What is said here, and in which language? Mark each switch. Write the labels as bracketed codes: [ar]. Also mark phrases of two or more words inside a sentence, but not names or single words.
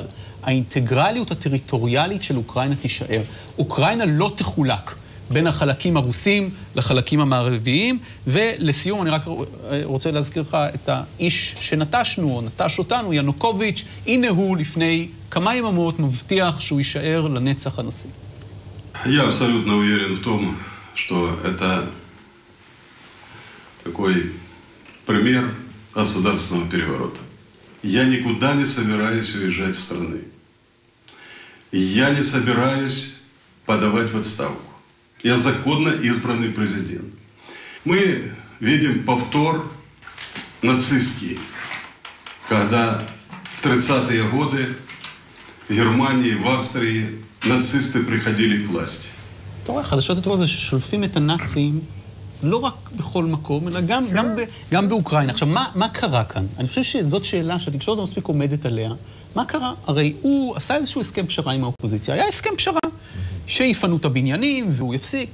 [he] האינטגרליות הטריטוריאלית של אוקראינה תישאר. אוקראינה לא תחולק בין החלקים הרוסים לחלקים המערביים, ולסיום אני רק רוצה להזכיר לך את האיש שנטשנו, או נטש אותנו, ינוקוביץ', הנה הוא לפני כמה יממות מבטיח שהוא יישאר לנצח הנשיא. [ru] Я абсолютно уверен в том, что это такой пример государственного переворота. Я никуда не собираюсь уезжать из страны. Я не собираюсь подавать в отставку. Я законно избранный президент. Мы видим повтор нацистский, когда в 30-е годы в Германии, в Австрии נאציסטים приходили к власти. [he] אתה רואה, חדשות הטובות זה ששולפים את הנאצים לא רק בכל מקום, אלא גם באוקראינה. עכשיו, מה קרה כאן? אני חושב שזאת שאלה שהתקשורת מספיק עומדת עליה. מה קרה? הרי הוא עשה איזשהו הסכם פשרה עם האופוזיציה. היה הסכם פשרה שיפנו את הבניינים והוא יפסיק.